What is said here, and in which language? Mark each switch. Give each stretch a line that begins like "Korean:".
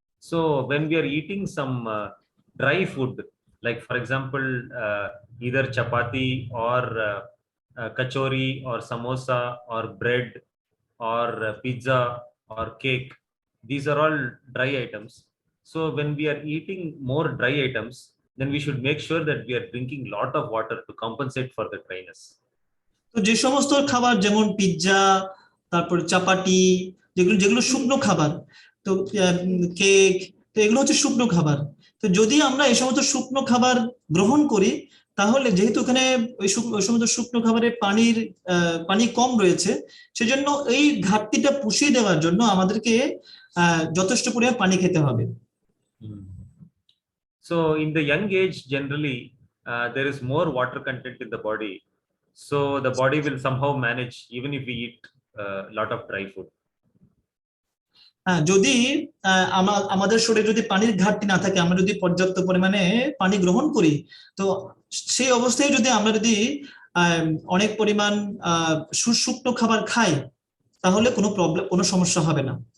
English: So when we are eating some dry food, like for example either chapati or kachori or samosa or bread or pizza or cake, these are all dry items. So when we are eating more dry items, then we should make sure that we are drinking lot of water to compensate for the dryness.
Bangla: তো যে সমস্ত খাবার যেমন pizza, তারপর চাপাটি, যেগুলো শুকনো খাবার, তো কেক, তো এগুলো হচ্ছে শুকনো খাবার। তো যদি আমরা এই সমস্ত শুকনো খাবার গ্রহণ করি, তাহলে যেহেতু এখানে ওই সমস্ত শুকনো খাবারে পানি কম রয়েছে, সেজন্য এই ঘাটতিটা পুষিয়ে দেওয়ার জন্য আমাদেরকে যথেষ্ট পরিমাণ পানি খেতে হবে।
English: So in the young age, generally there is more water content in the body, so the body will somehow manage even if we eat a lot of dry food.
Bangla: যদি আমাদের শরীরে যদি পানির ঘাটতি না থাকে, আমরা যদি পর্যাপ্ত পরিমাণে পানি গ্রহণ করি, তো সেই অবস্থায় যদি আমরা অনেক পরিমাণ শুকনো খাবার খাই, তাহলে কোনো সমস্যা হবে না।